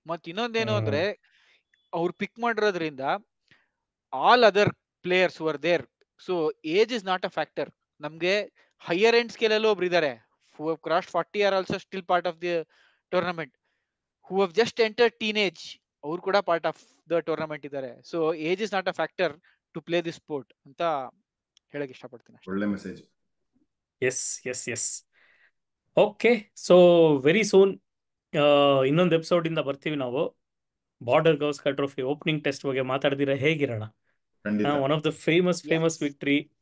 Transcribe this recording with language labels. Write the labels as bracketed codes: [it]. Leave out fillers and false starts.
[kn] ಮತ್ ಇನ್ನೊಂದೇನು ಅಂದ್ರೆ ಅವ್ರು ಪಿಕ್ ಮಾಡಿರೋದ್ರಿಂದ [en] All other players were there. So age is not a factor. [kn] ನಮ್ಗೆ ಹೈಯರ್ ಎಂಡ್ ಸ್ಕೇಲ್ ಅಲ್ಲಿ ಒಬ್ರು ಇದಾರೆ, [en] who have crossed 40 are also still part of the tournament, who have just entered teenage, ಅವ್ರು ಕೂಡ part of the tournament ಇದ್ದಾರೆ. So age is not a factor to play this sport [kn] ಅಂತ ಹೇಳಕ್ ಇಷ್ಟಪಡ್ತೀನಿ. ಒಳ್ಳೆ message. [en] Yes. [kn] Okay, so very soon ಇನ್ನೊಂದು episode ಇಂದ ಬರ್ತೀವಿ ನಾವು. Border Gavaskar trophy opening test ಬಗ್ಗೆ ಮಾತಾಡ್ದಿರ ಹೇಗಿರೋಣ. [en] One of the famous victory.